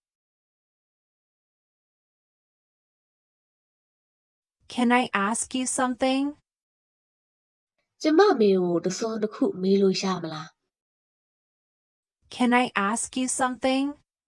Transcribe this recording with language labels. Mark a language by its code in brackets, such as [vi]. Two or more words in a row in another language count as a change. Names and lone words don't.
[en] Can I ask you something? [my] ကျမမင်းကိုတစ်စုံတစ်ခုမေးလို့ရမလား [en] Can I ask you something?